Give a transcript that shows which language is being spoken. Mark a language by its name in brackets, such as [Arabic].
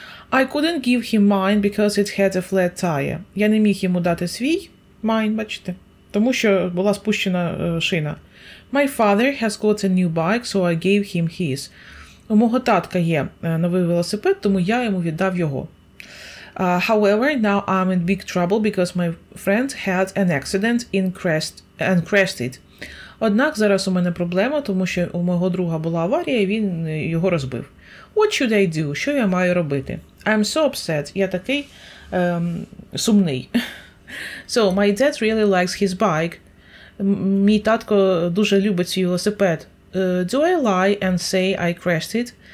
[English] I couldn't give him mine because it had a flat tire. [Ukrainian] Я не міг йому дати свій, mine, бачите, тому що була спущена шина. [English] My father has got a new bike, so I gave him his. [Ukrainian] У мого татка є новий велосипед, тому я йому віддав його. [English] However, now I'm in big trouble because my friend had an accident and crashed it. [Ukrainian] Однак зараз у мене проблема, тому що у мого друга була аварія, і він його розбив. [English] What should I do? [Ukrainian] Що я маю робити? [English] I'm so upset. [Ukrainian] Я такий сумний. [English] So, my dad really likes his bike. [Ukrainian] Мій татко дуже любить свій велосипед. [English] Do I lie and say I crashed it?